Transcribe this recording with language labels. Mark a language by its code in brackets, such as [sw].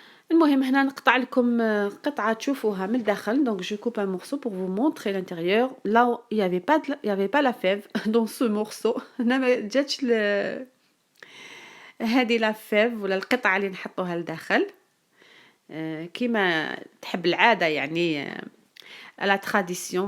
[ar] المهم هنا نقطع لكم قطعة تشوفوها من الداخل. [fr] donc je coupe un morceau pour vous montrer l'intérieur. là il y avait pas la fève dans ce morceau. [ar] هنا ما جاتش هذه la fève ولا القطعة اللي نحطوها لداخل كيما تحب العادة يعني [fr] à la tradition.